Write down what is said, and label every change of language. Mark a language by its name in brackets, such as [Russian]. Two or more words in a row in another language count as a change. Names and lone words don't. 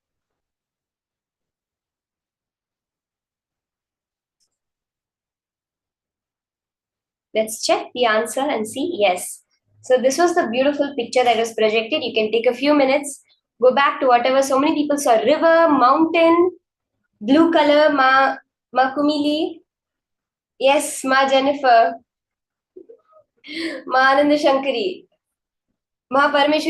[English] Let's check the answer and see. Yes. So this was the beautiful picture that was projected. You can take a few minutes, go back to whatever. So many people saw river, mountain, blue color, Ma Kumili. Yes, Ma Jennifer, Ma Ananda Shankari, Ma Parameshwari.